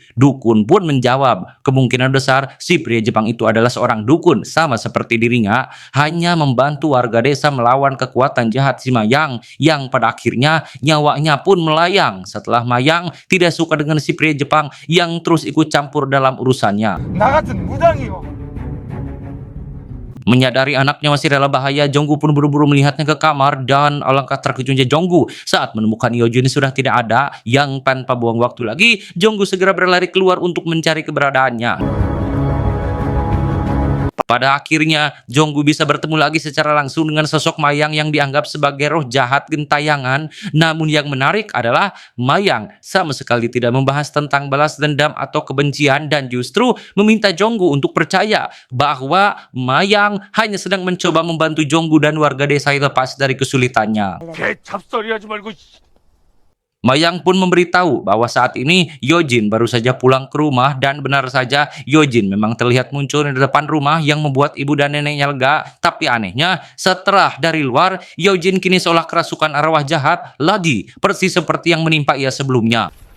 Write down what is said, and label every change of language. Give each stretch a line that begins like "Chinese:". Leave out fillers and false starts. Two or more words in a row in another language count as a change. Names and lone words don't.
Indonesian: Dukun pun menjawab, "Kemungkinan besar si pria Jepang itu adalah seorang dukun sama seperti dirinya, hanya membantu warga desa melawan kekuatan jahat si Mayang yang pada akhirnya nyawanya pun melayang setelah Mayang tidak suka dengan si pria Jepang yang terus ikut campur dalam urusannya."
Korean: 나 같은 무당이요.
Indonesian: Menyadari anaknya masih dalam bahaya, Jonggu pun buru-buru melihatnya ke kamar dan alangkah terkejutnya Jonggu saat menemukan Yojin sudah tidak ada. Yang tanpa buang waktu lagi, Jonggu segera berlari keluar untuk mencari keberadaannya. Pada akhirnya, Jonggu bisa bertemu lagi secara langsung dengan sosok Mayang yang dianggap sebagai roh jahat gentayangan. Namun yang menarik adalah Mayang sama sekali tidak membahas tentang balas dendam atau kebencian dan justru meminta Jonggu untuk percaya bahwa Mayang hanya sedang mencoba membantu Jonggu dan warga desa lepas dari kesulitannya.
Korean: 개 잡소리 하지 말고.
Indonesian: Mayang pun memberitahu bahwa saat ini Yojin baru saja pulang ke rumah dan benar saja Yojin memang terlihat muncul di depan rumah yang membuat ibu dan neneknya lega. Tapi anehnya setelah dari luar, Yojin kini seolah kerasukan arwah jahat lagi, persis seperti yang menimpa ia sebelumnya.